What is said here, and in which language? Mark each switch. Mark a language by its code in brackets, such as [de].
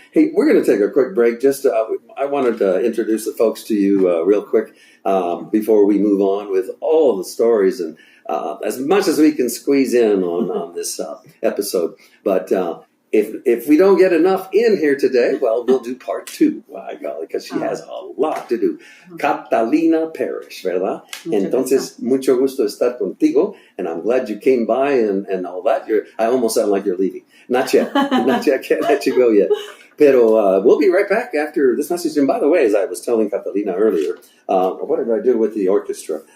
[en] Hey, we're going to take a quick break. Just, I wanted to introduce the folks to you real quick before we move on with all the stories and as much as we can squeeze in on this episode. But if we don't get enough in here today, well, we'll do part 2. By golly, because she has a lot to do. [es] Katalina Parrish, ¿verdad? Entonces, mucho gusto estar contigo, [en] and I'm glad you came by and all that. I almost sound like you're leaving. Not yet. Not yet. I can't let you go yet. [es] Pero [en] we'll be right back after this message. And by the way, as I was telling Catalina earlier, what did I do with the orchestra?